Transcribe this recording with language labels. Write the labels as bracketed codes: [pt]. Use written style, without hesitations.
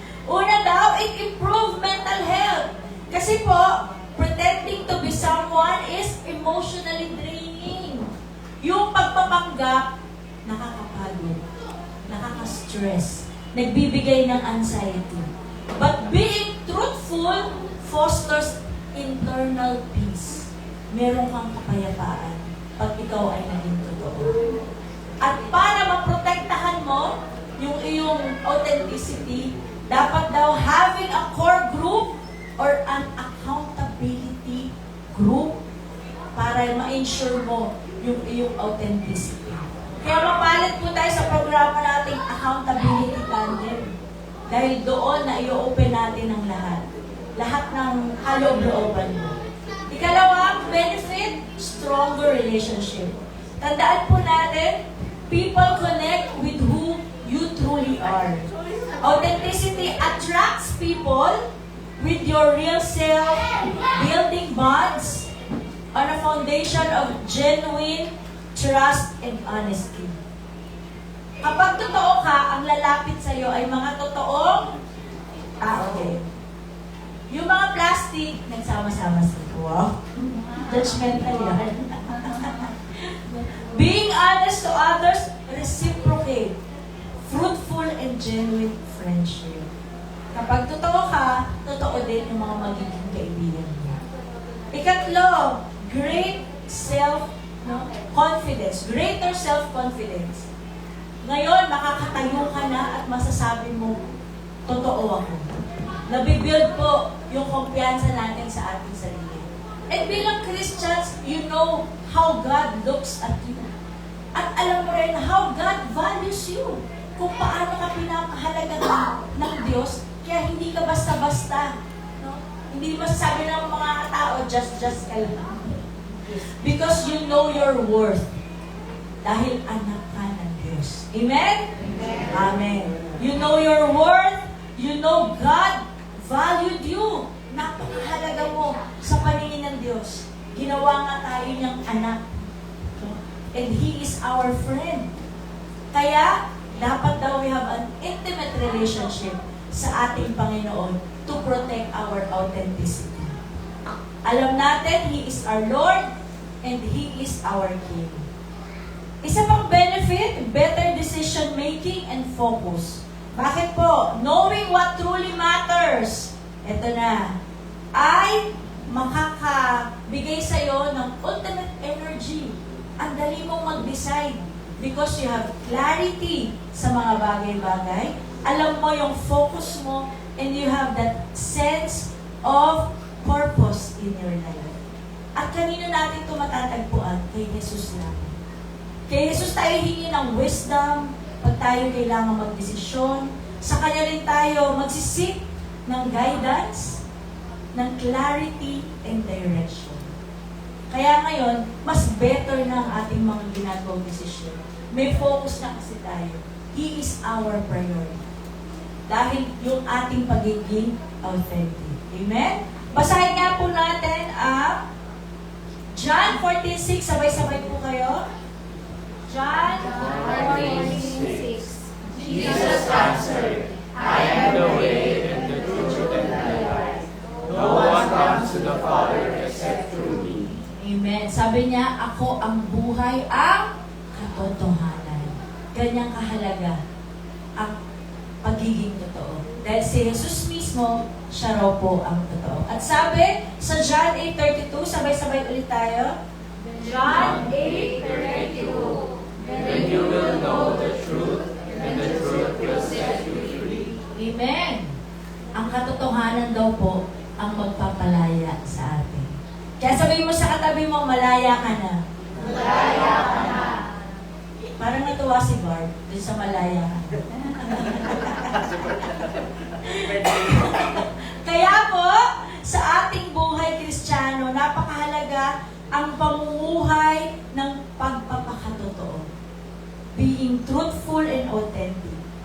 [tl] Una daw, [en] it improve mental health. [tl] Kasi po, [en] pretending to be someone is emotionally draining. [tl] Yung pagpapanggap, nakakapagod, nakaka-stress, nagbibigay ng anxiety. [en] But being truthful fosters internal peace. [tl] Meron kang kapayapaan pag ikaw ay naging totoo. At para maprotektahan mo yung iyong authenticity, dapat daw [en] having a core group or an accountability group [tl] para ma-ensure mo yung iyong authenticity. Kaya mapalit po tayo sa programa nating Accountability Tandem. Dahil doon na i-open natin ang lahat. Lahat ng kaloob-looban mo. Ikalawa, benefit, [en] stronger relationship. Tandaan po natin, people connect with who you truly are. Authenticity attracts people with your real self, building bonds on a foundation of genuine trust and honesty. [tl] Kapag totoo ka, ang lalapit sa'yo ay mga totoong tao. Yung mga plastic, nagsama-sama sila. Wow. Judgmental yan. [en] Being honest to others, reciprocate. Fruitful and genuine friendship. [tl] Kapag totoo ka, totoo din yung mga magiging kaibigan mo. [en] Ikatlo, great self-confidence. Greater self-confidence. [tl] Ngayon, makakatayo ka na at masasabi mo, totoo ako. Nabibuild po yung kumpiyansa natin sa ating sarili. [en] And [tl] bilang [en] Christians, you know how God looks at you. [tl] At alam mo rin [en] how God values you. [tl] Kung paano ka pinapahalaga ng Diyos, kaya hindi ka basta-basta. No? Hindi masasabi ng mga tao, just ka lang. [en] Because you know your worth. [tl] Dahil anak ka ng Diyos. [en] Amen? Amen. Amen. You know your worth. You know God valued you. [tl] Napakahalaga mo sa paningin ng Diyos. Ginawa nga tayo niyang anak. [en] And He is our friend. [tl] Kaya, dapat daw [en] we have an intimate relationship [tl] sa ating Panginoon [en] to protect our authenticity. Alam natin, He is our Lord and He is our King. Isa pang benefit, better decision making and focus. [tl] Bakit po? [en] Knowing what truly matters. [tl] Ito na. Ay makakabigay sa'yo ng ultimate energy. Ang dali mong mag-decide. [en] Because you have clarity [tl] sa mga bagay-bagay. Alam mo yung [en] focus mo and you have that sense of purpose in your life. [tl] At kanino natin ito matatagpuan? Kay Jesus lang. Kay Jesus tayo hingi ng wisdom pag tayo kailangan magdesisyon. Sa Kanya rin tayo magsisik ng guidance, ng [en] clarity and direction. [tl] Kaya ngayon, mas better na ang ating mga ginagawang desisyon. May focus na kasi tayo. [en] He is our priority. [tl] Dahil yung ating pagiging authentic. Amen? Basahin nga po natin ang John 14:6. Sabay-sabay po kayo. John 14:6. [en] Jesus answered, I am the way and the truth and the life. No one comes to the Father except through me. Amen. [tl] Sabi niya, ako ang buhay, ang katotohanan. Ganyang kahalaga ang pagiging totoo. Dahil si Jesus mismo mismo, siya raw po ang totoo. At sabi sa John 8:32, sabay-sabay ulit tayo. John 8:32. [en] Then you will know the truth, and the truth will set you free. Amen. [tl] Ang katotohanan daw po ang magpapalaya sa atin. Kaya sabihin mo sa katabi mo, malaya ka na. Malaya ka na. Parang natuwa si Bart dun sa malaya ka na. Kaya po, sa ating buhay Kristiyano, napakahalaga ang pamumuhay ng pagpapakatotoo. [en] Being truthful and authentic.